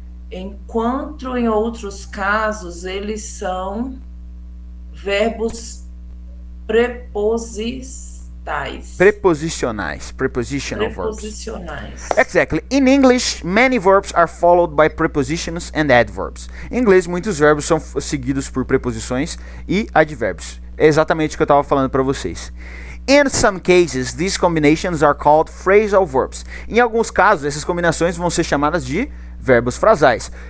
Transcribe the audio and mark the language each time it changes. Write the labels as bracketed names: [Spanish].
[Portuguese] Enquanto em outros casos eles são verbos prepositais. [English] Prepositional verbs. [Portuguese] Preposicionais. [English] Exactly. In English, many verbs are followed by prepositions and adverbs. [Portuguese] Em inglês, muitos verbos são seguidos por preposições e advérbios. É exatamente o que eu estava falando para vocês. [English] In some cases, these combinations are called phrasal verbs. [Portuguese] Em alguns casos, essas combinações vão ser chamadas de verbos frasais.